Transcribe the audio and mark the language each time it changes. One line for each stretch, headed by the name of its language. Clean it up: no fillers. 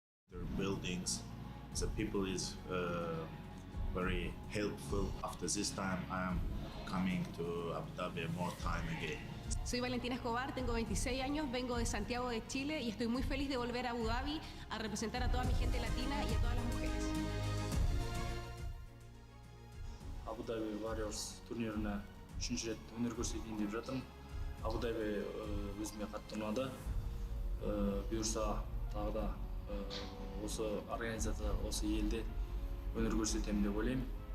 English: Their buildings, the people is very helpful. After this time, I am coming to Abu Dhabi more time again.
Spanish: Soy Valentina Escobar, tengo 26 años, vengo de Santiago de Chile y estoy muy feliz de volver a Abu Dhabi a representar a toda mi gente latina y a todas las mujeres.
Kazakh: Abu Dhabi Warriors турниріне 3-ші рет өнер көрсетейін деп жатырмын. Abu Dhabi өзіме қатты ұнады. Бұйырса тағы да осы организация, осы елде өнер көрсетемін деп ойлаймын.